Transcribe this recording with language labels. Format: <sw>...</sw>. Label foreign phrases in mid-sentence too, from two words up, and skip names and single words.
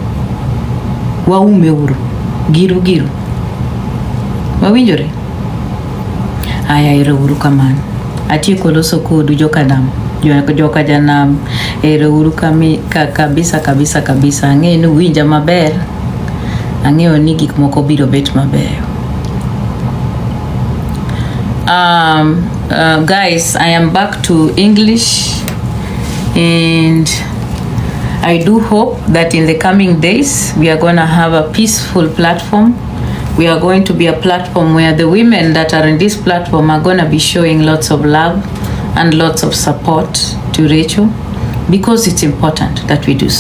<luo>Waume uru. Giru. Wawinjore? Aya ero uru kamano. Atieko loso kodu joka nam. Joka janam. Ero uru kabisa. Ang'e ni winja maber. Ang'eyo ni gik moko biro bet maber.</luo> <en>Guys, I am back to English, and I do hope that in the coming days we are going to have a peaceful platform. We are going to be a platform where the women that are in this platform are going to be showing lots of love and lots of support to Recho, because it's important that we do so.</en>